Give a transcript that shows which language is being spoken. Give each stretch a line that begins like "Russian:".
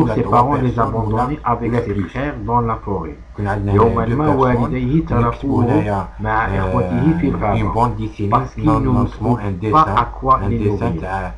French: Un jour ses parents les abandonnaient avec ses frères dans la forêt.
Arabic: يوما ما والديه تركوه مع إخوته في الغابة.
French: parce qu'ils ne trouvent pas à quoi les nourrir.